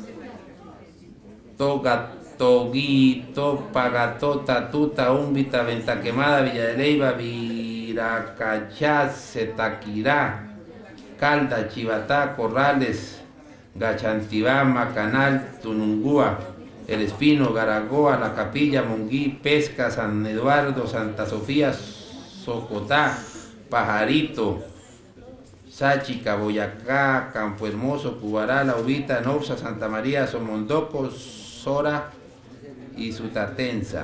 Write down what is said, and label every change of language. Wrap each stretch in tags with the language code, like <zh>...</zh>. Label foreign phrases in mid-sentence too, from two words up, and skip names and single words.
<es>Toguito, Pagató, Tatuta, Úmbita, Venta Quemada, Villa de Leyva, Viracachá, Setaquirá, Calda, Chivatá, Corrales, Gachantibá, Macanal, Tunungúa, El Espino, Garagoa, La Capilla, Monguí, Pesca, San Eduardo, Santa Sofía, Socotá, Pajarito, Sáchica, Boyacá, Campo Hermoso, Cubará, La Ubita, Nopsa, Santa María, Somondoco, Sora y Sutatensa.</es>